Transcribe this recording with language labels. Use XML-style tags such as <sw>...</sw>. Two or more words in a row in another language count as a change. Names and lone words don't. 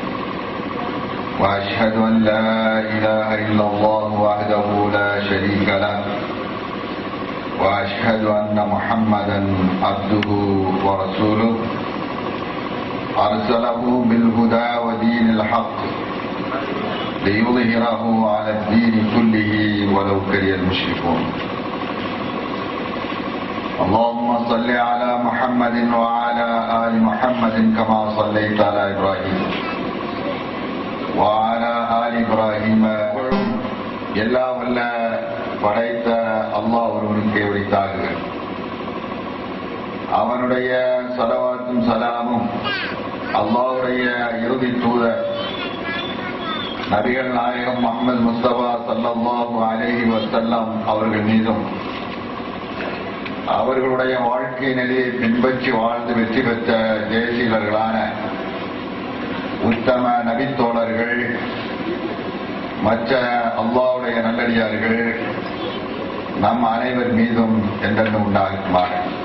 <ar>وأشهد أن لا إله إلا الله وحده لا شريك له وأشهد أن محمدا عبده ورسوله أرسله بالهدى ودين الحق ليظهره على الدين كله ولو كره المشركون. اللهم صل على محمد وعلى آل محمد كما صليت على إبراهيم وعلى آل إبراهيم.</ar> <ta>எல்லாம் வல்ல படைத்த அல்லாஹ் ஒருவனுக்கே உரித்தாக அவனுடைய ஸலவாத்தும் சலாமும் அல்லாஹ்வுடைய இறுதி தூதர் நபிகள் நாயகம் முஹம்மது முஸ்தபா</ta> <ar>صلى الله عليه وسلم</ar> <ta>அவர்கள் மீதும் அவர்களுடைய வாழ்க்கை நிலையை பின்பற்றி வாழ்ந்து வெற்றி பெற்ற தேசியர்களான உத்தம நபித்தோழர்கள் மற்ற அல்லாஹ்வுடைய நல்லடியார்கள் நம் அனைவர் மீதும் என்றென்றும் உண்டாகுமாறு.</ta>